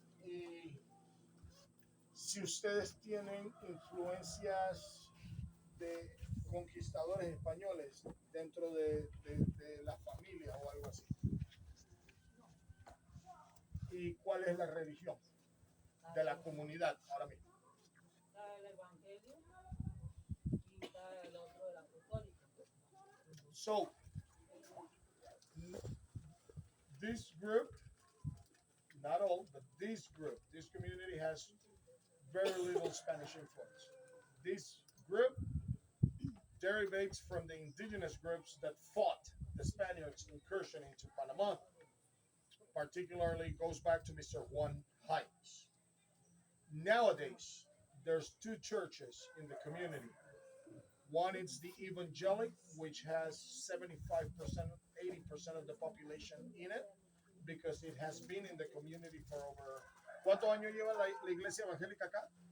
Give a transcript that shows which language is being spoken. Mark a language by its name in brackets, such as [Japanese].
[Spanish] Y si ustedes tienen influencias de conquistadores españoles dentro de la familia o algo así. ¿Y cuál es la religión de la comunidad ahora mismo? El evangelio y está el otro de la católica. [English] So, this group, not all, but this group, this community has very little Spanish influence. This group derivates from the indigenous groups that fought the Spaniards' incursion into Panama. Particularly goes back to Mr. Juan Hines. Nowadays, there's 2 churches in the community. One is the evangelic, which has 75%, 80% of the population in it, because it has been in the community for over. [Spanish] ¿Cuántos años lleva la iglesia evangélica acá?